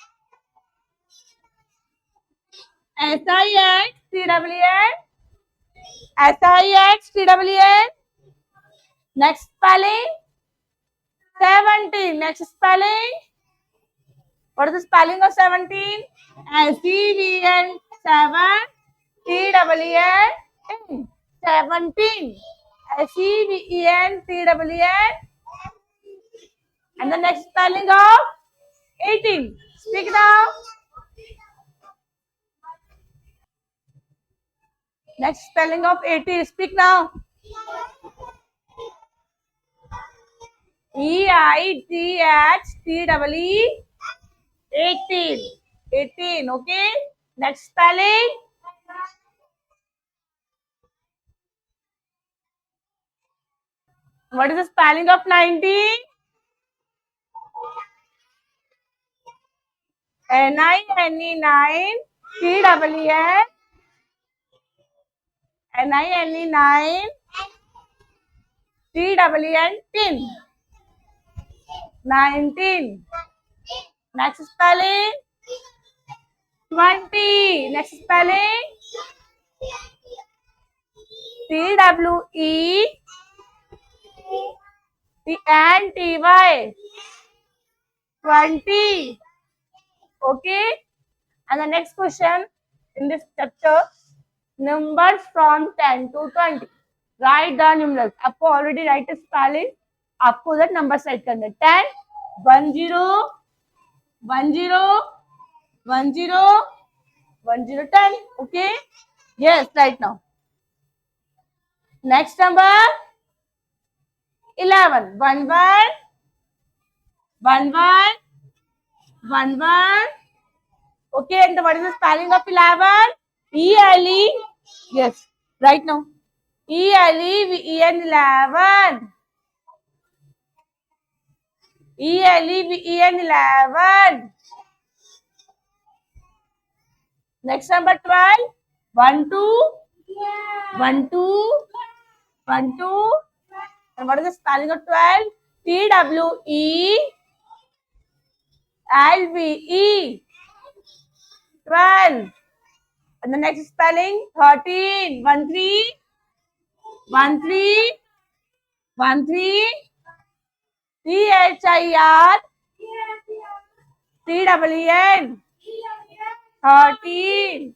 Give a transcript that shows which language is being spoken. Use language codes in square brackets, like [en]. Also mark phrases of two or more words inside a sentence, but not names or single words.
[en] S-I-X-T-W-N. S-I-X-T-W-N. Next spelling. 17. Next spelling. What is the spelling of 17? S-E-V-N. 7. T-W-N. 17. S-E-V-E-N. T-W-N. And the next spelling of 18. Speak now. Next spelling of 80. Speak now. E-I-T-H-T-W-E. 18. 18. Okay. Next spelling. What is the spelling of 90? N-I-N-E 9. T-W-N. N-I-N-E 9. T-W-N 10. 19. Next spelling. 20. Next spelling. T-W-E. T-N-T-Y. 20. Okay. And the next question in this chapter, numbers from 10 to 20. Write the numerals. आपको already write spelling. [hi] आपको उधर [en] number set [hi] करने 10, 10, 10, 10, 10, 10. Okay. [en] Yes, right now. Next number 11. 1, 1, 1, 1, 1, 1. Okay, and what is the spelling of 11? E-L-E. Yes, right now. E-L-E-V-E-N 11. E-L-E-V-E-N 11. Next number 12. 1, 2, 1, 2, 1, 2. And what is the spelling of 12? T-W-E-L-V-E. 12. And the next spelling 13. 1, 3, 1, 3, 1, 3. T-H-I-R T-W-N 13.